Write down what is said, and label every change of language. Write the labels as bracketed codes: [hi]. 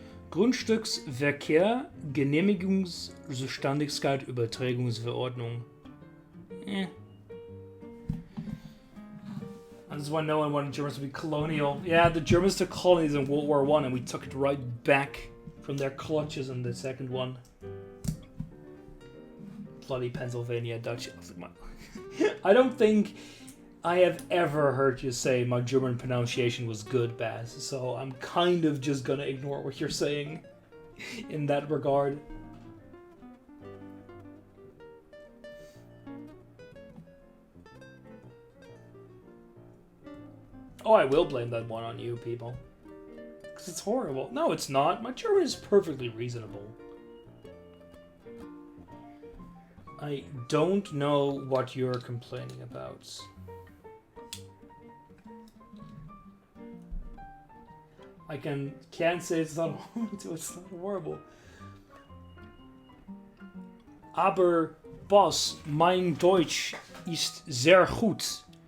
[de] Grundstücksverkehr, Genehmigungszuständigkeit, Überträgungsverordnung. [en] I just want no one wanted Germans to be colonial. Yeah, the Germans took colonies in World War I, and we took it right back from their clutches in the second one. Bloody Pennsylvania Dutch. I don't think I have ever heard you say my German pronunciation was good, Baz, so I'm kind of just gonna ignore what you're saying in that regard. Oh, I will blame that one on you, people. because it's horrible. No, it's not. My German is perfectly reasonable. I don't know what you're complaining about. I can't say it's not horrible. It's not horrible. [de] Aber Boss, mein Deutsch ist sehr gut.